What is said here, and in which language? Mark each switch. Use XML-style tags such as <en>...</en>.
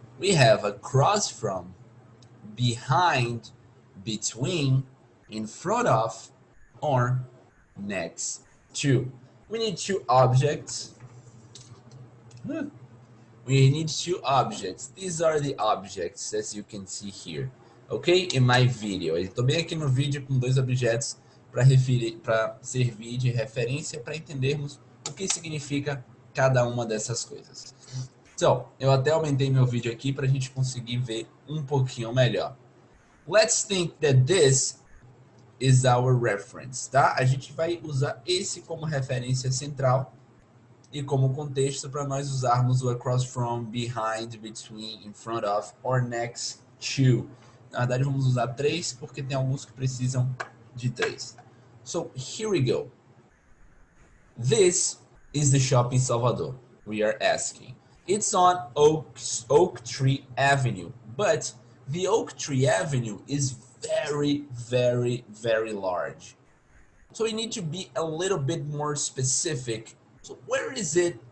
<en>We have across from, behind, between, in front of, or next to. We need two objects. We need two objects. These are the objects, as you can see here. Ok? In my video.</en> <pt>Eu estou bem aqui no vídeo com dois objetos para servir de referência para entendermos o que significa cada uma dessas coisas. Então, eu até aumentei meu vídeo aqui para a gente conseguir ver um pouquinho melhor.</pt> <en>Let's think that this is our reference,</en> <pt>tá? A gente vai usar esse como referência central e como contexto para nós usarmos o</pt> <en>across from, behind, between, in front of or next to.</en> <pt>Na verdade, vamos usar três porque tem alguns que precisam de três.</pt> <en>So, here we go. This is the shop in Salvador, we are asking. It's on Oak Tree Avenue, but the Oak Tree Avenue is very, very, very large. So we need to be a little bit more specific. So where is it?</en>